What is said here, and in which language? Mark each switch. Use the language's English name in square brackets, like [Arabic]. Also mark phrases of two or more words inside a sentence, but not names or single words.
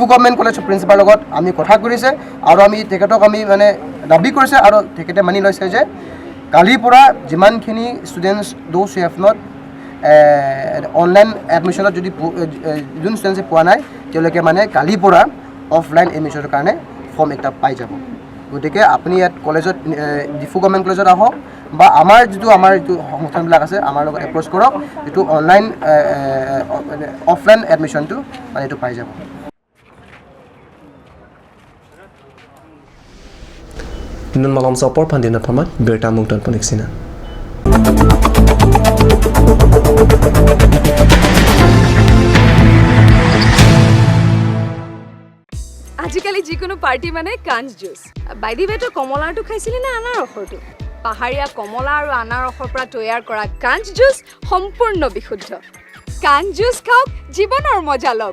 [English] government college principal [Assamese] লগত আমি কথা কৰিছে আৰু আমি তেখেতক আমি মানে দাবী কৰিছে আৰু তেখেতে মানি লৈছে যে কালিৰ পৰা যিমানখিনি ষ্টুডেণ্টছ [English] those who have not online admission [Assamese] যদি যোন ষ্টুডেণ্টছে পোৱা নাই তেওঁলোকে মানে কালিৰ পৰা [English] offline admission [Assamese] কাৰণে ফৰ্ম এটা পাই যাব গতিকে আপুনি ইয়াত কলেজত ডিফু গভৰ্ণমেণ্ট কলেজত আহক বা আমাৰ যিটো সংগঠনবিলাক আছে আমাৰ লগত এপ্ৰ'চ কৰক যিটো [English] online offline admission [Assamese] মানে এইটো পাই যাব [Karbi] nun malam sopor pandina paman berta mungton poniksina [Assamese] আজিকালি যিকোনো পাৰ্টি মানে কাঞ্জ জুচ [English] by the way [Assamese] তো কমলাটো খাইছিলি না আনাৰ ৰসটো পাহাৰীয়া কমলা আৰু আনাৰ ৰসৰ পৰা তৈয়াৰ কৰা কাঞ্জ জুচ সম্পূৰ্ণ বিশুদ্ধ কাঞ্জ জুচ খাওক জীৱনৰ মজা লওক